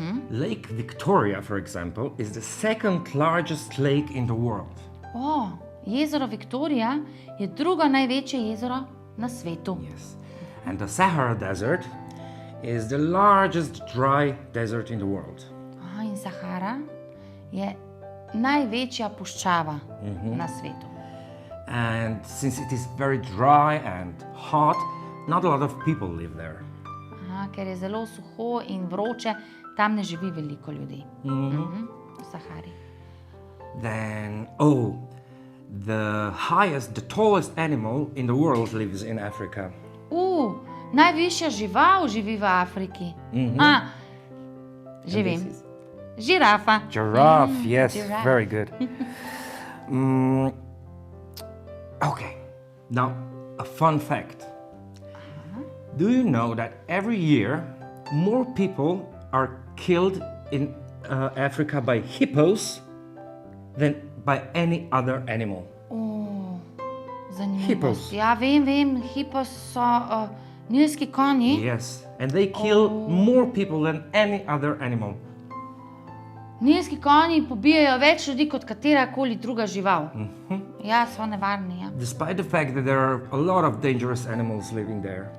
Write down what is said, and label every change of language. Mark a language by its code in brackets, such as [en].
[en] Lake Victoria, for example, is the second largest lake in the world. [sl] Jezero Viktorija je drugo največje jezero na svetu. [en] Yes. And the Sahara Desert is the largest dry desert in the world. [sl] In Sahara je največja puščava na svetu. [en] And since it is very dry and hot, not a lot of people live there. [sl] Ker je zelo suho in vroče, tam ne živi veliko ljudi. V Sahari. [en] Then, the tallest animal in the world lives in Afrika. [sl] Najvišja žival živi v Afriki. Že vem. Žirafa. [en] Giraffe, yes, giraffe. very good. Okay, now a fun fact. Do you know that every year more people are killed in Africa by hippos than by any other animal? [sl] Zanimivo. [en] Hippos. [sl] Ja, vem, hipos so nilski konji. [en] Yes, and they kill more people than any other animal. [sl] Nilski konji pobijajo več ljudi kot katerakoli druga žival. Ja, so nevarni. Ja. [en] Despite the fact that there are a lot of dangerous animals living there.